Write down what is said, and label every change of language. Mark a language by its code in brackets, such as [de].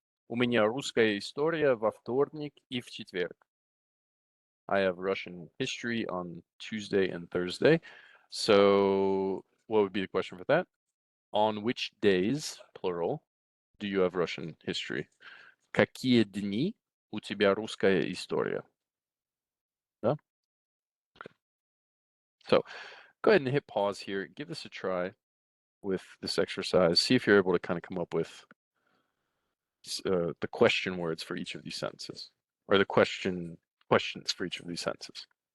[ru] У меня русская история во вторник и в четверг. [en] I have Russian history on Tuesday and Thursday. So what would be the question for that? On which days, plural, do you have Russian history? [ru] Какие дни у тебя русская история? Да? [en] Okay. So go ahead and hit pause here. Give this a try. with this exercise, see if you're able to kind of come up with the question words for each of these sentences, or the questions for each of these sentences.